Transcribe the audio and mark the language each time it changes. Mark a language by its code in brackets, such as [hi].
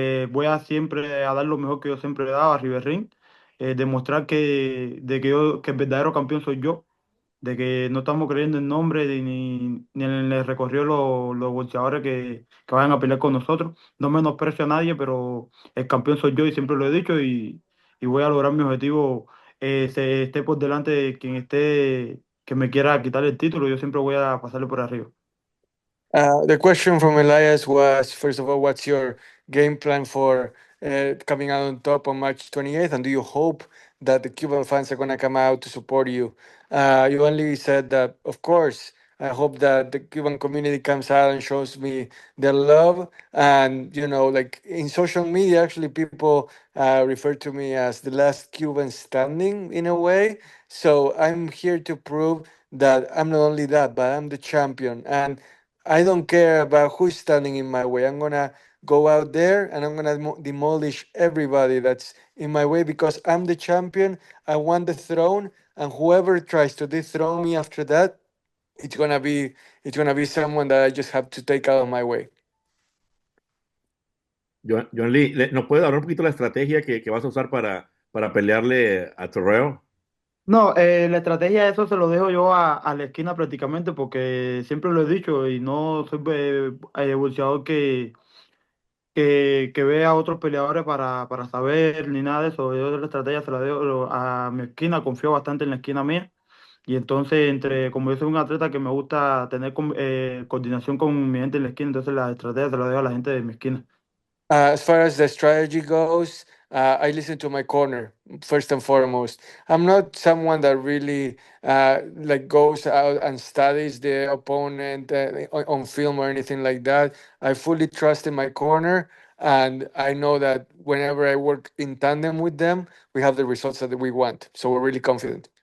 [es] Voy a siempre a dar lo mejor que yo siempre he dado a River Ring. Demostrar que el verdadero campeón soy yo, de que no estamos creyendo en nombre ni en el recorrido los boxeadores que vayan a pelear con nosotros. No menosprecio a nadie, pero el campeón soy yo y siempre lo he dicho y voy a lograr mi objetivo. Esté por delante de quien esté que me quiera quitar el título, yo siempre voy a pasarle por arriba. [en] The question from Elias was, first of all, what's your game plan for coming out on top on March 28th? And do you hope that the Cuban fans are going to come out to support you? You only said that, of course, I hope that the Cuban community comes out and shows me their love. And, like in social media, actually, people refer to me as the last Cuban standing in a way. So I'm here to prove that I'm not only that, but I'm the champion. And I don't care about who's standing in my way. I'm gonna go out there and I'm gonna demolish everybody that's in my way because I'm the champion. I want the throne, and whoever tries to dethrone me after that, it's gonna be someone that I just have to take out of my way. [es] Yoenli, ¿nos puede hablar un poquito de la estrategia que vas a usar para pelearle a Terrell? No, la estrategia de eso se lo dejo yo a la esquina prácticamente porque siempre lo he dicho y no soy boxeador que vea a otros peleadores para saber ni nada de eso. Yo la estrategia se la dejo a mi esquina, confío bastante en la esquina mía. Y entonces, como yo soy un atleta que me gusta tener coordinación con mi gente en la esquina, entonces la estrategia se la dejo a la gente de mi esquina. [en] As far as the strategy goes, I listen to my corner first and foremost. I'm not someone that really like goes out and studies the opponent on film or anything like that. I fully trust in my corner, and I know that whenever I work in tandem with them, we have the results that we want. So we're really confident.